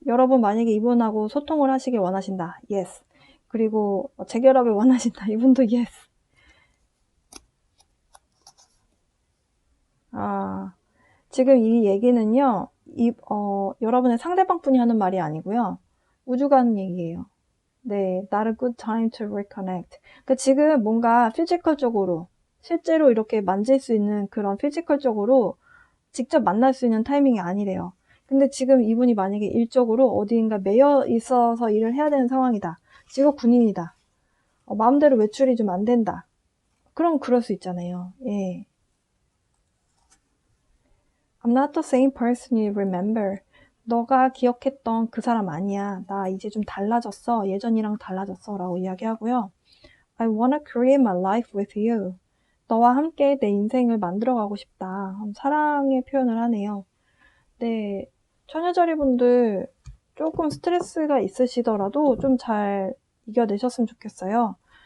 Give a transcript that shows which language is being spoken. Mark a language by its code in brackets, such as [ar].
[ko] 여러분 만약에 이분하고 소통을 하시길 원하신다. [en] Yes. [ko] 그리고 재결합을 원하신다. 이분도 yes. 지금 이 얘기는요. 여러분의 상대방 분이 하는 말이 아니고요. 우주가 하는 얘기예요. [en] 네, not a good time to reconnect. [ko] 그러니까 지금 뭔가 피지컬적으로 실제로 이렇게 만질 수 있는 그런 피지컬적으로 직접 만날 수 있는 타이밍이 아니래요. 근데 지금 이분이 만약에 일적으로 어디인가 매여 있어서 일을 해야 되는 상황이다. 직업 군인이다. 마음대로 외출이 좀 안 된다. 그럼 그럴 수 있잖아요. 예. [en] I'm not the same person you remember. [ko] 너가 기억했던 그 사람 아니야. 나 이제 좀 달라졌어. 예전이랑 달라졌어. 라고 이야기하고요. [en] I wanna create my life with you. [ko] 너와 함께 내 인생을 만들어가고 싶다. 사랑의 표현을 하네요. 네, 처녀자리분들 조금 스트레스가 있으시더라도 좀 잘 이겨내셨으면 좋겠어요.